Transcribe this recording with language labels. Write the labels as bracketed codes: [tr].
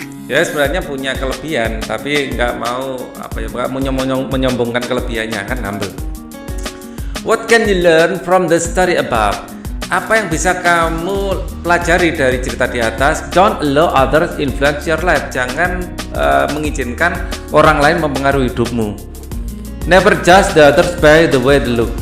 [id] Ya sebenarnya punya kelebihan, tapi nggak mau menyombongkan kelebihannya, kan humble. [en] What can you learn from the story above? [id] Apa yang bisa kamu pelajari dari cerita di atas? [en] Don't allow others influence your life. [id] Jangan mengizinkan orang lain mempengaruhi hidupmu. [en] Never judge the others by the way they look.